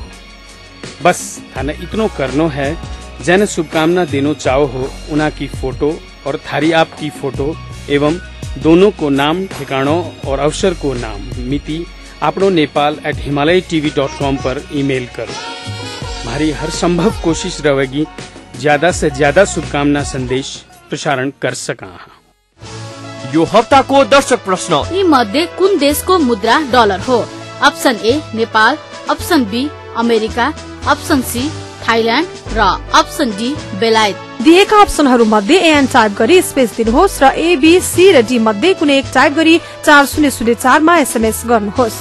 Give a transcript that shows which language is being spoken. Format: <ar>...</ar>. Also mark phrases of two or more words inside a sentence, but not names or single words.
<rwr>बस थाने इतनो करनो है, जन शुभकामना देनो चाहो हो उना की फोटो और थारी आपकी फोटो एवं दोनों को नाम, ठिकानों और अवसर को नाम, मिति आपनो nepal@himalayatv.com पर ईमेल करो।</rwr> <hi>हमारी हर संभव कोशिश रहेगी ज्यादा से ज्यादा शुभकामना संदेश प्रसारण कर सका।</hi> <ne>यो हफ्ता को दर्शक प्रश्न यी मध्ये कुन देशको मुद्रा डलर हो? अप्सन ए नेपाल, अप्सन बी अमेरिका, अप्सन सी थाइल्याण्ड र अप्सन डी बेलायत। दिएका अप्सनहरू मध्ये एएन टाइप गरी स्पेस दिनुहोस् र ए बी सी र डी मध्ये कुनै एक टाइप गरी 4004 मा एसएमएस गर्नुहोस्</ne>